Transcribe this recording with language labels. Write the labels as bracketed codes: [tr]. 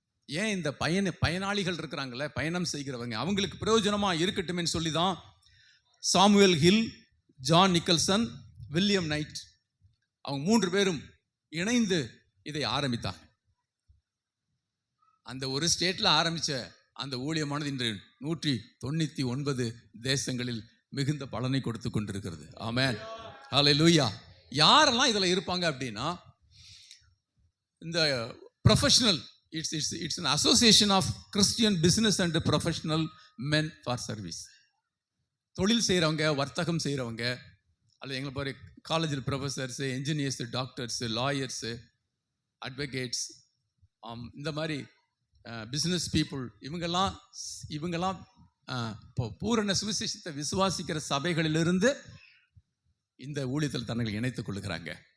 [ta] ஏன் இந்த பயனாளிகள் இருக்கிறாங்களே, பயணம் செய்கிறவங்க, அவங்களுக்கு பிரயோஜனமாக இருக்கட்டுமே சொல்லி தான் Samuel hill, John Nicholson, William night அவங்க 3 பேரும் இணைந்து இதை ஆரம்பித்தாங்க. அந்த ஒரு ஸ்டேட்டில் ஆரம்பித்த அந்த ஊழியமானது இன்று 199 தேசங்களில் மிகுந்த பலனை கொடுத்து கொண்டிருக்கிறது. ஆமென். ஹல்லேலூயா. யாரெல்லாம் இதில் இருப்பாங்க அப்படின்னா, இந்த [en] Professional, it's an association of Christian business and professional men for service. [ta] தொழில் செய்கிறவங்க, வர்த்தகம் செய்கிறவங்க, அல்லது எங்களை போகிற காலேஜில் ப்ரொஃபஸர்ஸு, என்ஜினியர்ஸு, டாக்டர்ஸு, லாயர்ஸு, அட்வொகேட்ஸ், இந்த மாதிரி பிஸ்னஸ் பீப்புள், இவங்கெல்லாம் பூரண சுவிசேஷத்தை விசுவாசிக்கிற சபைகளிலிருந்து இந்த ஊழியத்தில் தன்னை இணைத்துக் கொள்ளுகிறாங்க.